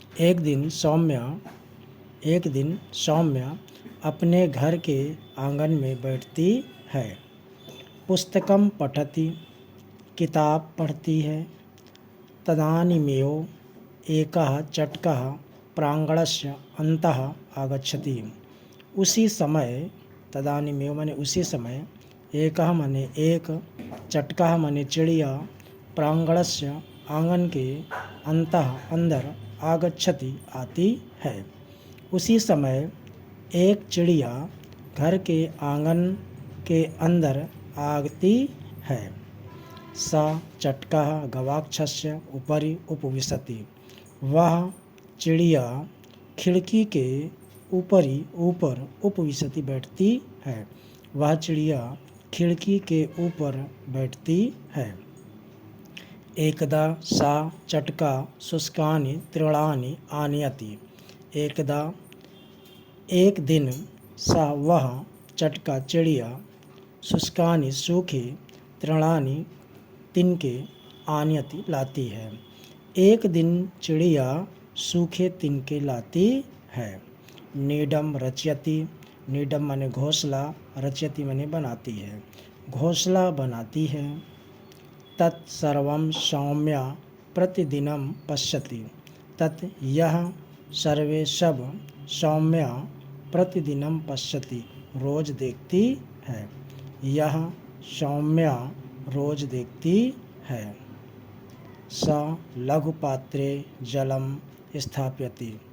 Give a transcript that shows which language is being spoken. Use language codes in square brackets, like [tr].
[hi] एक दिन सौम्या अपने घर के आंगन में बैठती है। [sa] पुस्तकम पठति, [hi] किताब पढ़ती है। [sa] तदानीमेव एकः चटकः प्रांगणस्य अन्तः आगच्छति। [hi] उसी समय, तदानीमेव माने उसी समय, एकः माने एक, चटकः माने चिड़िया, प्रांगणस्य आंगन के, अन्तः अंदर, आगच्छति आती है। उसी समय एक चिड़िया घर के आंगन के अंदर आती है। [sa] सा चटकः गवाक्षस्य उपरि उपविशति। [hi] वह चिड़िया खिड़की के ऊपर उपविशति बैठती है। वह चिड़िया खिड़की के ऊपर बैठती है। [sa] एकदा सा चटका शुष्कानि तृणानि आनयति। [hi] एकदा एक दिन, सा वह चटका चिड़िया, शुष्कानि सूखे, तृणानि तिनके, आनयति लाती है। एक दिन चिड़िया सूखे तिनके लाती है। नीडम रचयति, नीडम माने घोंसला, रचयति माने बनाती है, घोंसला बनाती है। [sa] तत्सर्वं सौम्या प्रतिदिनं पश्यति। [hi] तत् यह सर्वे सब सौम्या प्रतिदिनं पश्यति रोज देखती है। यह सौम्या रोज देखती है। [sa] सा लघुपात्रे जलम स्थापयति।